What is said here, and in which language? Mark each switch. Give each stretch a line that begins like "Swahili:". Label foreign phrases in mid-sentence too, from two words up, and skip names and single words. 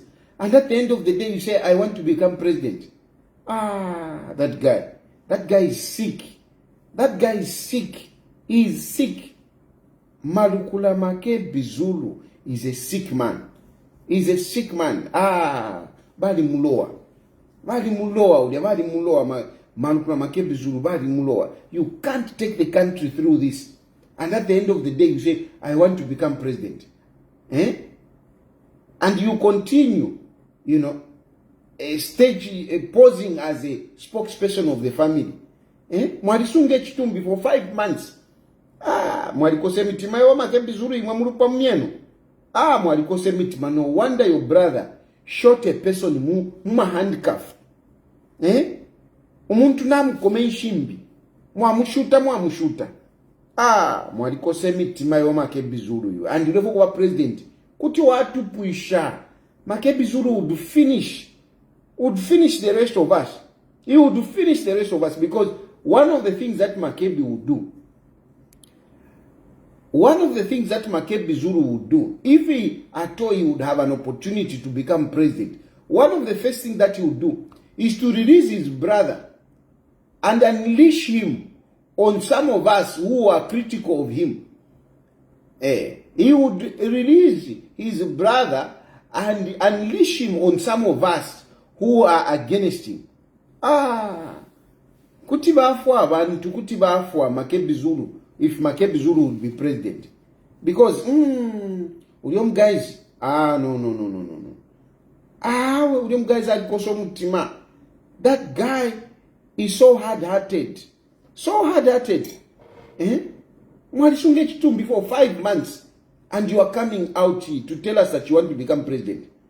English: And at the end of the day, you say, I want to become president. That guy is sick. That guy is sick. He is sick. Malukula Makebi Zulu is a sick man. He's a sick man.
Bemba: Bali muloa. Malukula Makebi Zulu, bali muloa.
English: You can't take the country through this. And at the end of the day, you say, I want to become president. And you continue, posing as a spokesperson of the family.
Bemba: Mwarisunge chitumbi
English: for 5 months.
Bemba: Mwarikose mitima yo Makebi Zulu imwamurupa mmieno. Mwarikose mitima.
English: No wonder your brother shot a person muma handcuff.
Bemba: Umuntu namukome nshimbi. Mwamushuta. Mwarikose mitima yo Makebi Zulu yo.
English: And you kuwa president.
Bemba: Kuti watu puisha.
English: Makebi Zulu would finish the rest of us. He would finish the rest of us, because one of the things that Makebi would do, Zulu would do, if he at all he would have an opportunity to become president, one of the first things that he would do is to release his brother and unleash him on some of us who are critical of him. He would release his brother and unleash him on some of us who are against him.
Bemba: Kuti bafwa abantu, kuti bafwa Makebi Zulu,
English: if Makebi Zulu would be president. Because, William guys, no. William guys are mutima. That guy is so hard-hearted. So hard-hearted. Before 5 months, and you are coming out here to tell us that you want to become president.